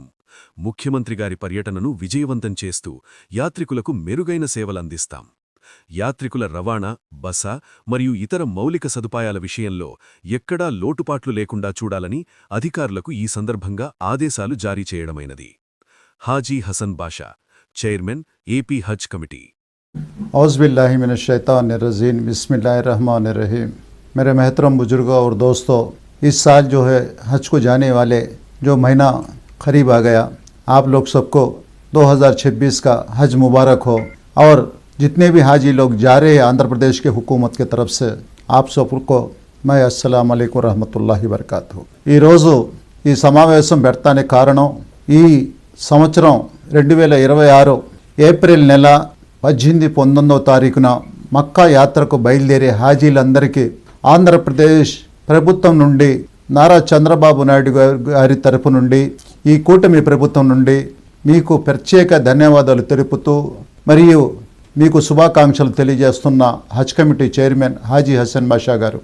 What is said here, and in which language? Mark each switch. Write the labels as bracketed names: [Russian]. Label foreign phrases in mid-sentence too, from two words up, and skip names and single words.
[Telugu] ముఖ్యమంత్రిగారి పర్యటనను విజయవంతం చేస్తూ యాత్రికులకు మెరుగైన సేవలందిస్తాం. యాత్రికుల రవాణా, బస మరియు ఇతర మౌలిక సదుపాయాల విషయంలో ఎక్కడా లోటుపాట్లు లేకుండా చూడాలని అధికారులకు ఈ సందర్భంగా ఆదేశాలు జారీ చేయడమైనది. హాజీ హసన్ బాషా, చైర్మన్, ఏపీ హజ్ కమిటీ. [Arabic] أعوذ بالله من الشيطان الرجيم، بسم الله الرحمن الرحيم. [Urdu] میرے محترم بزرگوں اور دوستوں، اس سال جو ہے حج کو جانے والے جو مہینہ قریب آ گیا، آپ لوگ سب کو 2026 کا حج مبارک ہو. اور جتنے بھی حاجی لوگ جا رہے ہیں آندھرا پردیش کے حکومت کی طرف سے، آپ سب کو میں [Arabic] السلام عليكم رحمة الله وبركاته. [Telugu] ఈ రోజు ఈ సమావేశం పెడతానికి కారణం, ఈ సంవత్సరం 2026 ఏప్రిల్ నెల 18, 19వ తారీఖున మక్కా యాత్రకు బయలుదేరే హాజీలందరికీ ఆంధ్రప్రదేశ్ ప్రభుత్వం నుండి, నారా చంద్రబాబు నాయుడు గారి తరపు నుండి, ఈ కూటమి ప్రభుత్వం నుండి మీకు ప్రత్యేక ధన్యవాదాలు తెలుపుతూ మరియు మీకు శుభాకాంక్షలు తెలియజేస్తున్న హజ్ కమిటీ చైర్మన్ హాజీ హసన్ బాషా గారు.